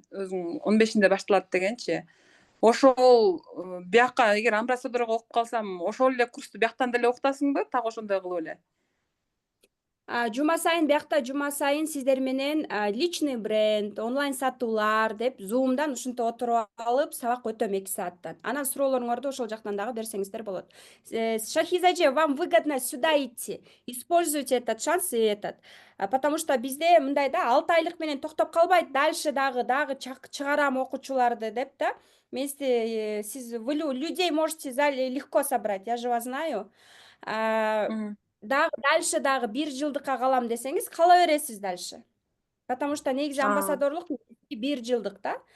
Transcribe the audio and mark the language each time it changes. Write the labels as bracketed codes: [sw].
[ky] Өзүң 15-инде башталат дегенчи. Ошол бияка эгер амбассадорго окуп калсам, ошол эле курсту бияктан деле окутасыңбы? Так ошондой кылып эле. Жума сайын сиздер менен личный бренд, онлайн сатуулар деп Zoom'дан ушинтип отуруп алып сабак өтөм 2 сааттан. Анан суроолоруңарды ошол жактан дагы берсеңиздер болот. [ru] Шахиза эже, вам выгодно сюда идти. Используйте этот шанс и этот. [ky] Потому что бизде мындай да, 6 айлык менен токтоп калбайт, дальше дагы чыгарам окуучуларды деп да. [ru] Сиз людей можете легко собрать, я же вас знаю. [ky] Дальше дагы 1 жылдыкка калам десеңиз, кала бересиз дальше. Потому что негизи амбассадорлук 1 жылдык да.